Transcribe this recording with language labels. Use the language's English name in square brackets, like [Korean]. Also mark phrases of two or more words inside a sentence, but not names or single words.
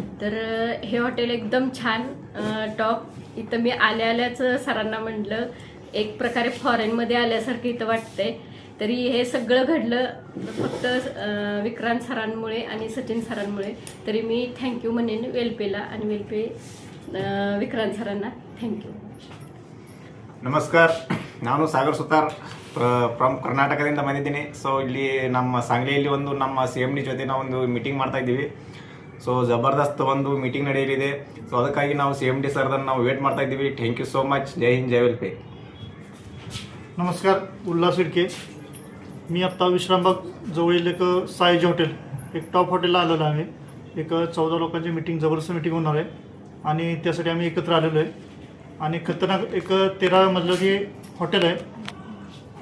[Marathi] तर हे हॉटेल एकदम छान, टॉप. इथं मी आल्याच सरांना म्हटलं, एक प्रकारे फॉरेनमध्ये आल्यासारखं इथं वाटतंय. तरी हे सगळं घडलं फक्त विक्रांत सरांमुळे आणि सचिन सरांमुळे. तरी मी थँक्यू म्हणेन वेलपेला आणि वेलपे ವಿಕ್ರಾಂತ್ ಸರನ್ನ [English] thank you. [Kannada] ನಮಸ್ಕಾರ, ನಾನು ಸಾಗರ್ ಸುತಾರ್ ಫ್ರಮ್ ಕರ್ನಾಟಕದಿಂದ ಬಂದಿದ್ದೀನಿ. ಸೊ ಇಲ್ಲಿ ನಮ್ಮ ಸಾಂಗ್ಲಿಯಲ್ಲಿ ಒಂದು ನಮ್ಮ CMD ಜೊತೆ ನಾವು ಒಂದು ಮೀಟಿಂಗ್ ಮಾಡ್ತಾ ಇದ್ದೀವಿ. ಸೊ ಜಬರ್ದಸ್ತ್ ಒಂದು ಮೀಟಿಂಗ್ ನಡೆಯಲಿದೆ. ಸೊ ಅದಕ್ಕಾಗಿ ನಾವು CMD ಸರ್ದನ್ನು ನಾವು ವೇಟ್ ಮಾಡ್ತಾ ಇದ್ದೀವಿ. [English] thank you so much. [Kannada] ಜೈ ಹಿಂದ್, [Marathi] जय वेलपे. नमस्कार, उल्हास शिडके. मी आत्ता विश्रामबाग जवळील एक सायाजी हॉटेल, एक टॉप हॉटेलला आलेलो आहे. एक 14 लोकांची मीटिंग, जबरदस्त मीटिंग होणार आहे आणि त्यासाठी आम्ही एकत्र आलेलो आहे. आणि खतरनाक एक 13 मजल्याची हॉटेल आहे.